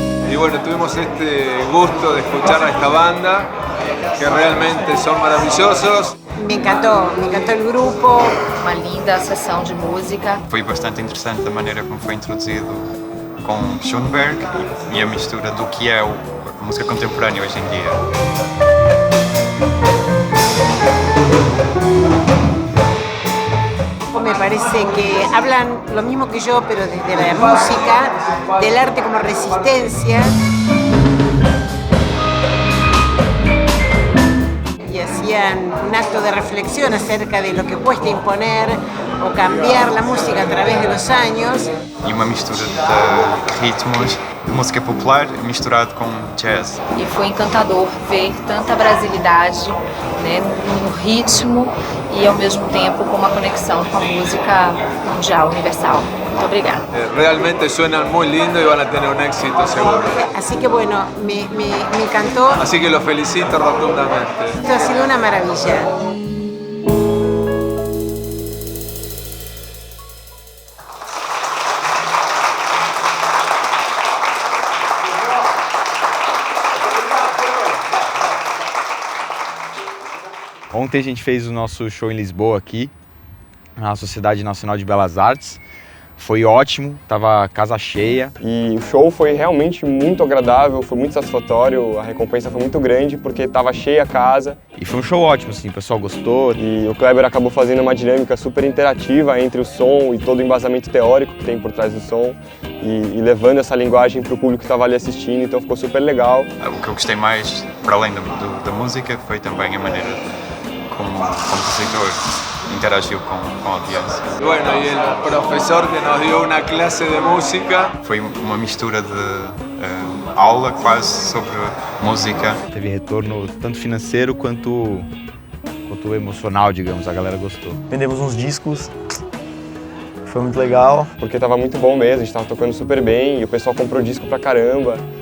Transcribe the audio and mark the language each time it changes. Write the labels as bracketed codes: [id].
[es] Y bueno, tuvimos este gusto de escuchar a esta banda, que realmente son maravillosos. [pt] Me encantou o grupo. Uma linda sessão de música. Foi bastante interessante a maneira como foi introduzido com Schoenberg e a mistura do que é a música contemporânea hoje em dia. [es] Me parece que hablan lo mismo que yo, pero desde la música, del arte como resistencia. Y hacían un acto de reflexión acerca de lo que cuesta imponer o cambiar la música a través de los años. [pt] E uma mistura de ritmos de música popular misturado com jazz. E foi encantador ver tanta brasilidade, né, no ritmo e ao mesmo tempo com uma conexão com a música mundial, universal. Muito obrigada. [es] Realmente suenan muy lindo y van a tener un éxito seguro. Así que bueno, me encantó. Así que los felicito rotundamente. Esto ha sido una maravilla. [pt] Ontem a gente fez o nosso show em Lisboa aqui, na Sociedade Nacional de Belas Artes. Foi ótimo, tava casa cheia. E o show foi realmente muito agradável, foi muito satisfatório, a recompensa foi muito grande porque tava cheia a casa. E foi um show ótimo, assim, o pessoal gostou. E o Kleber acabou fazendo uma dinâmica super interativa entre o som e todo o embasamento teórico que tem por trás do som e levando essa linguagem para o público que estava ali assistindo, então ficou super legal. O que eu gostei mais, para além da música, foi também a maneira como o compositor interagiu com a audiência. [es] Bueno, y el profesor que nos dio una clase de música. [pt] Foi uma mistura de aula quase sobre música. Teve retorno tanto financeiro quanto emocional, digamos, a galera gostou. Vendemos uns discos foi muito legal. Porque tava muito bom mesmo, a gente tava tocando super bem e o pessoal comprou disco pra caramba.